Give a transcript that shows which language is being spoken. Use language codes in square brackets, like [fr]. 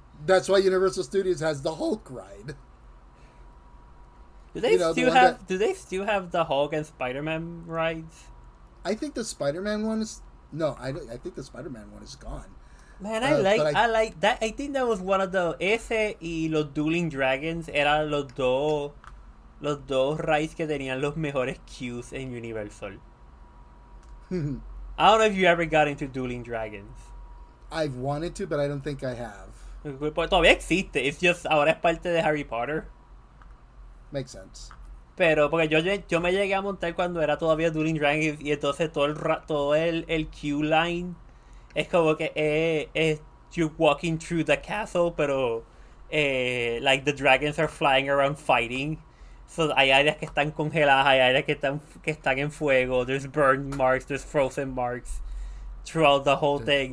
[en] That's why Universal Studios has the Hulk ride. Do they still have the Hulk and Spider-Man rides? I think the Spider-Man one is I think the Spider-Man one is gone. Man, I like that. I think that was one of the [es] ese y los Dueling Dragons eran los dos rides que tenían los mejores queues en Universal. [en] I don't know if you ever got into Dueling Dragons. I've wanted to, but I don't think I have. [es] Todavía existe. [en] It's just [es] ahora es parte de Harry Potter. [en] Makes sense. [es] Pero porque yo me llegué a montar cuando era todavía Dueling Dragons y entonces todo el queue line es como que [en] you're walking through the castle, [es] pero [en] like the dragons are flying around fighting. [es] So hay áreas que están congeladas, hay áreas que están en fuego. [en] There's burn marks, there's frozen marks throughout the whole thing.